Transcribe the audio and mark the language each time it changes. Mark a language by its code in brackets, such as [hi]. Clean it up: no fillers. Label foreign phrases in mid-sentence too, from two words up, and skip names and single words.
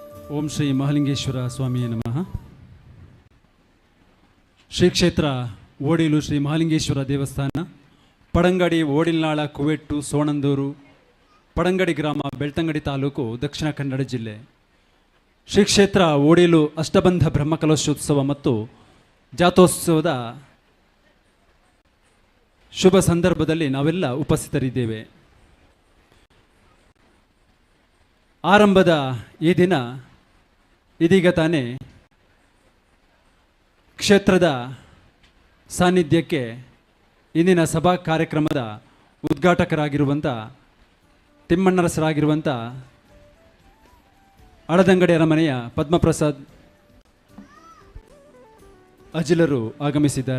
[kn] ಓಂ ಶ್ರೀ ಮಹಾಲಿಂಗೇಶ್ವರ ಸ್ವಾಮಿಯೇ ನಮಃ. ಶ್ರೀ ಕ್ಷೇತ್ರ ಓಡಿಲು ಶ್ರೀ ಮಹಾಲಿಂಗೇಶ್ವರ ದೇವಸ್ಥಾನ, ಪಡಂಗಡಿ, ಓಡಿಲ್ನಾಳ, ಕುವೆಟ್ಟು, ಸೋಣಂದೂರು, ಪಡಂಗಡಿ ಗ್ರಾಮ, ಬೆಳ್ತಂಗಡಿ ತಾಲೂಕು, ದಕ್ಷಿಣ ಕನ್ನಡ ಜಿಲ್ಲೆ. ಶ್ರೀ ಕ್ಷೇತ್ರ ಓಡಿಲು ಅಷ್ಟಬಂಧ ಬ್ರಹ್ಮಕಲಶೋತ್ಸವ ಮತ್ತು ಜಾತೋತ್ಸವದ ಶುಭ ಸಂದರ್ಭದಲ್ಲಿ ನಾವೆಲ್ಲ ಉಪಸ್ಥಿತರಿದ್ದೇವೆ. ಆರಂಭದ ಈ ದಿನ ಇದೀಗ ತಾನೇ ಕ್ಷೇತ್ರದ ಸಾನ್ನಿಧ್ಯಕ್ಕೆ ಇಂದಿನ ಸಭಾ ಕಾರ್ಯಕ್ರಮದ ಉದ್ಘಾಟಕರಾಗಿರುವಂಥ ತಿಮ್ಮಣ್ಣರಸರಾಗಿರುವಂಥ ಅಳದಂಗಡಿ ಅರಮನೆಯ ಪದ್ಮಪ್ರಸಾದ್ ಅಜಿಲರು ಆಗಮಿಸಿದ್ದಾರೆ.